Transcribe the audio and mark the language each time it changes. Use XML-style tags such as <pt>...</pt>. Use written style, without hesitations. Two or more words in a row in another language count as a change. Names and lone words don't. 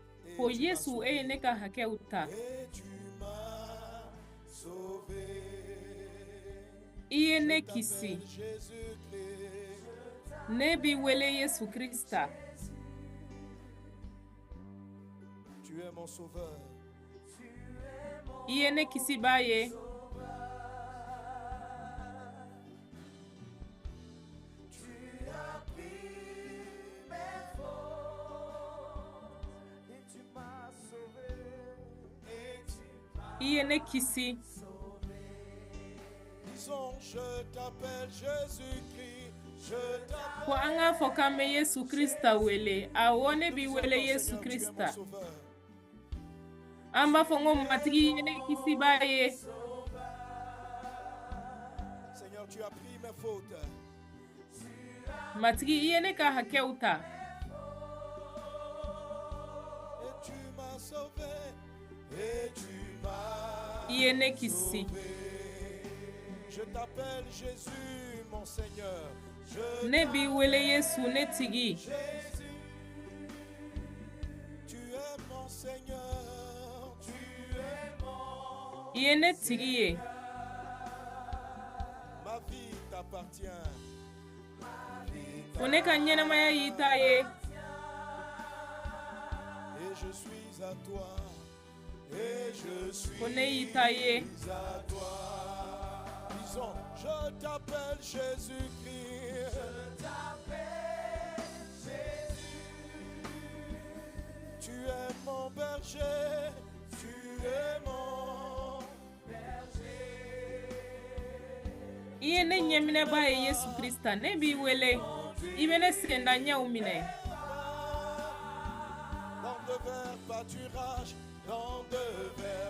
<bm>Ko Yesu ne ka hakɛw ta.</bm> <fr>et tu m'as sauvé.</fr> <bm>I ye ne</bm> <fr>Je</fr> <bm>kisi.</bm> <fr>t'appelle Jésus-Christ.</fr> <bm>Ne b'i wele Yesu Krista.</bm> <fr>Tu es mon sauveur.</fr> <bm>I ye ne kisiba ye. I ye ne kisi.</bm> <fr>Disons, je t'appelle Jésus-Christ. Je t'appelle.</fr> <bm>Ko an k'a fɔ k'an bɛ Yesu Krista wele. Awɔ ne b'i wele Yesu</bm> <fr>Seigneur, tu es mon</fr> <bm>Krista.</bm> <fr>sauveur.</fr> <bm>An b'a fɔ n ko matigi i ye ne kisiba ye.</bm> <fr>Seigneur, tu as pris mes fautes.</fr> <bm>Matigi i ye ne ka hakɛw ta.</bm> <fr>Et tu m'as sauvé. Et tu m'as</fr> <bm>I ye ne kisi.</bm> <fr>Je t'appelle Jésus, mon Seigneur. Je</fr> <bm>Ne b'i wele Yesu ne tigi.</bm> <fr>Jésus, tu es mon Seigneur, tu es mon.</fr> <bm>I ye ne tigi ye.</bm> <fr>Ma vie t'appartient.</fr> <bm>Ko ne ka ɲɛnamaya y'i ta ye.</bm> <fr>Et je suis à toi. Et je suis</fr> <bm>Ko ne y'i ta ye.</bm> <fr>à toi. Disons, je t'appelle Jésus-Christ. Je t'appelle Jésus. Tu es mon berger. Tu es mon berger.</fr> <bm>I ye ne ɲɛminɛba ye Yesu Krista. Ne b'i wele. I bɛ ne senda ɲɛw minɛ.</bm> <fr>Dans de verts pâturages, dans de verts</fr>